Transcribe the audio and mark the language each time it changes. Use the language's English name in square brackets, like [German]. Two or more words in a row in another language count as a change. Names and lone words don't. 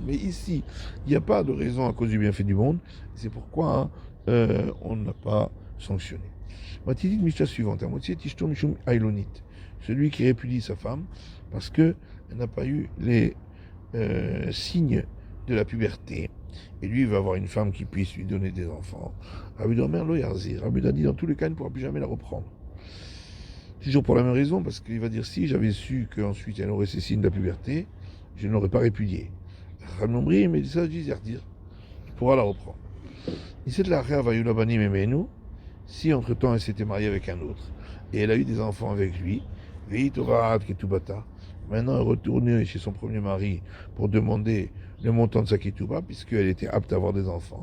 [French] Mais ici, il n'y a pas de raison à cause du bienfait du monde. C'est pourquoi on n'a pas sanctionné. Matidi de Mishnah suivante. Celui qui répudie sa femme parce qu'elle n'a pas eu les signes de la puberté. Et lui, il va avoir une femme qui puisse lui donner des enfants. [Hebrew] רבי אומר לא יחזיר. [French] Rabbi a dit, dans tous les cas, il ne pourra plus jamais la reprendre. Toujours pour la même raison, parce qu'il va dire, si j'avais su qu'ensuite elle aurait ces signes de la puberté, je ne l'aurais pas répudiée. [Hebrew] רבי אומר, [French] mais ça, il pourra la reprendre. Si entre-temps elle s'était mariée avec un autre, et elle a eu des enfants avec lui, maintenant elle retournait chez son premier mari pour demander le montant de sa ketouba, puisqu'elle était apte à avoir des enfants.